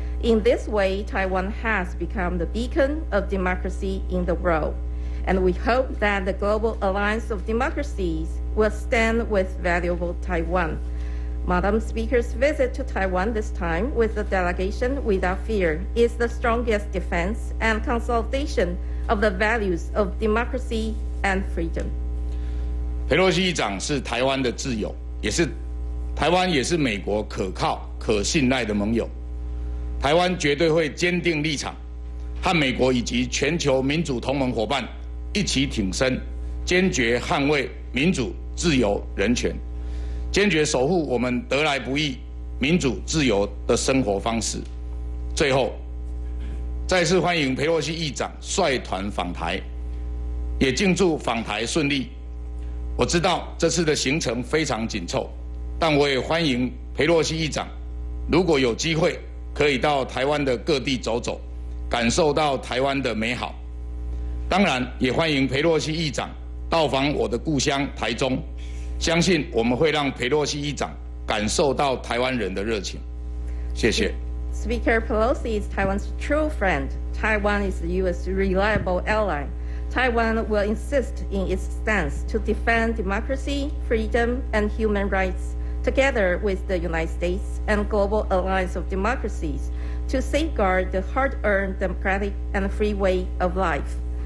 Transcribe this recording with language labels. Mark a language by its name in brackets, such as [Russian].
[English] In this way, Taiwan has become the beacon of democracy in the world, and we hope that the global alliance of democracies will stand with valuable Taiwan. Madam Speaker's visit to Taiwan this time with the delegation without fear is the strongest defense and consolidation of the values of democracy and freedom. [Chinese] 裴洛西议长是台湾的挚友，台湾也是美国可靠、可信赖的盟友。台湾绝对会坚定立场，和美国以及全球民主同盟伙伴一起挺身，坚决捍卫民主、自由、人权，坚决守护我们得来不易、民主、自由的生活方式。最后，再次欢迎裴洛西议长率团访台，也敬祝访台顺利。我知道这次的行程非常紧凑，但我也欢迎裴洛西议长，如果有机会，可以到台湾的各地走走，感受到台湾的美好。当然，也欢迎裴洛西议长到访我的故乡台中，相信我们会让裴洛西议长感受到台湾人的热情。谢谢。 [English] Speaker Pelosi is Taiwan's true friend. Taiwan is the U.S. reliable ally. Taiwan will insist in its stance to defend democracy, freedom, and human rights, together with the United States and global alliance of democracies, to safeguard the hard-earned democratic and free way of life.